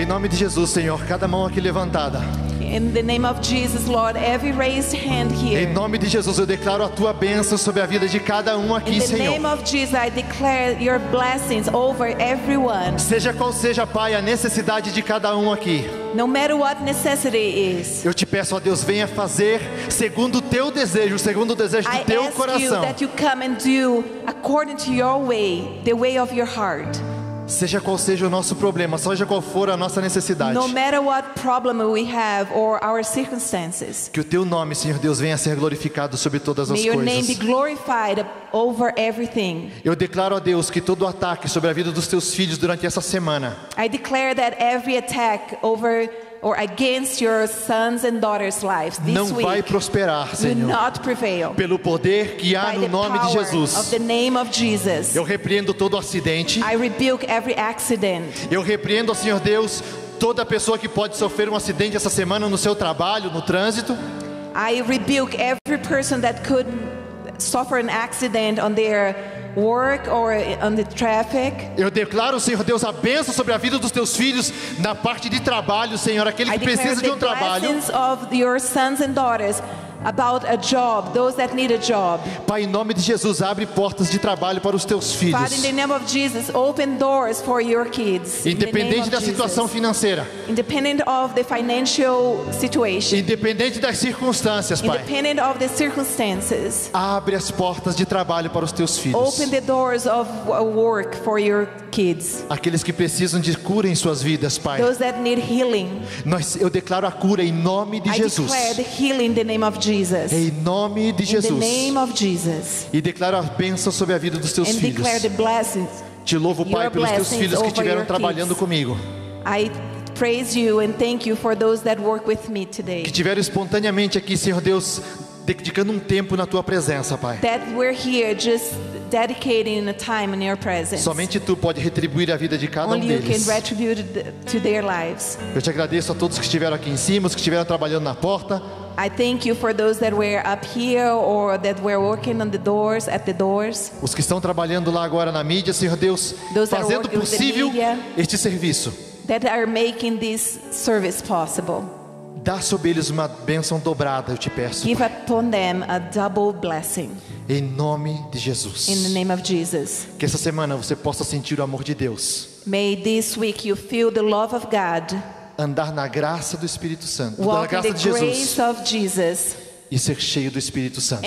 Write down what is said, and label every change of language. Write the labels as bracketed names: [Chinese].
[Portuguese] Em nome de Jesus, Senhor, cada mão aqui levantada. [English] In the name of Jesus, Lord, every raised hand [Portuguese] Em [English] here. [Portuguese] nome de Jesus, eu declaro a tua bênção sobre a vida de cada um [English] In [Portuguese] aqui, [English] the [Portuguese] Senhor. [English] name of Jesus, I declare your blessings over everyone. [Portuguese] Seja qual seja, Pai, a necessidade de cada um aqui. [English] No matter what necessity is, [Portuguese] Eu te peço, ó Deus, venha fazer segundo o teu desejo, segundo o desejo do [English] I [Portuguese] teu [English] ask you [Portuguese] coração. [English] that you come and do according to your way, the way of your heart. [Portuguese] Seja qual seja o nosso problema, seja qual for a nossa necessidade. [English] No matter what problem we have or our circumstances, [Portuguese] Que o teu nome, Senhor Deus, venha a ser glorificado sobre todas as [English] may your name be [Portuguese] coisas. [English] glorified over everything. [Portuguese] Eu declaro a Deus que todo ataque sobre a vida dos teus filhos durante essa semana [English] I declare that every attack over or against your sons and daughters' lives this [Portuguese] não vai [English] week [Portuguese] prosperar, [English] will [Portuguese] Senhor. [English] not prevail. [Portuguese] Pelo poder que há [English] By [Portuguese] no [English] the [Portuguese] nome de [English] power [Portuguese] Jesus. [English] of the name of Jesus, [Portuguese] Eu repreendo todo acidente. [English] I rebuke every accident. [Portuguese] Eu repreendo, Senhor Deus, toda pessoa que pode sofrer um acidente essa semana no seu trabalho, no trânsito. [English] I rebuke every person that could suffer an accident on their work or on the traffic. [Portuguese] Eu declaro, Senhor Deus, a bênção sobre a vida dos teus filhos na parte de trabalho, Senhor. Aquele [English] I [Portuguese] que [English] declare [Portuguese] precisa de [English] the [Portuguese] um trabalho. [English] blessings of your sons and daughters about a job, those that need a job. [Portuguese] Pai, em nome de Jesus, abre portas de trabalho para os teus filhos. [English] Father, in the name of Jesus, open doors for your kids. In the name [Portuguese] Independente [English] of [Portuguese] da situação [English] Jesus. [Portuguese] financeira. [English] Independent of the financial situation. [Portuguese] Independente das circunstâncias, Pai. [English] Independent of the circumstances. [Portuguese] Abre as portas de trabalho para os teus filhos. [English] Open the doors of work for your kids. [Portuguese] Aqueles que precisam de cura em suas vidas, Pai. [English] Those that need healing. [Portuguese] Eu declaro a cura em nome de [English] I [Portuguese] Jesus. [English] declare the healing in the name of Jesus. [Portuguese] Em nome de [English] In the [Portuguese] Jesus. [English] name of Jesus. [Portuguese] E declaro a bênção sobre a vida dos teus [English] And [Portuguese] filhos. [English] declare the blessings. [Portuguese] Te louvo, Pai, [English] your [Portuguese] pelos teus [English] blessings [Portuguese] filhos que [English] over [Portuguese] estiveram [English] your [Portuguese] trabalhando [English] kids. [Portuguese] comigo. [English] I praise you and thank you for those that work with me today. [Portuguese] Que tiveram espontaneamente aqui, Senhor Deus, dedicando um tempo na tua presença, Pai. [English] That we're here just dedicating a time in your presence. [Portuguese] Somente tu pode retribuir a vida de cada um [English] Only you can [Portuguese] deles. [English] retribute to their lives. [Portuguese] Eu te agradeço a todos que estiveram aqui em cima, os que estiveram trabalhando na porta. [English] I thank you for those that were up here or that were working on the doors, at the doors. [Portuguese] Os que estão trabalhando lá agora na mídia, Senhor Deus, [English] Those that are [Portuguese] fazendo [English] working with the [Portuguese] possível [English] media. [Portuguese] este serviço. [English] That are making this service possible. [Portuguese] Dá sobre eles uma bênção dobrada, eu te peço. [English] Give upon them a double blessing. [Portuguese] Em nome de Jesus. [English] In the name of Jesus. [Portuguese] Que essa semana você possa sentir o amor de Deus. [English] May this week you feel the love of God. [Portuguese] Andar na graça do Espírito Santo. Na [English] Walk in [Portuguese] graça [English] the [Portuguese] de Jesus. [English] grace of Jesus. [Portuguese] E ser cheio do Espírito Santo.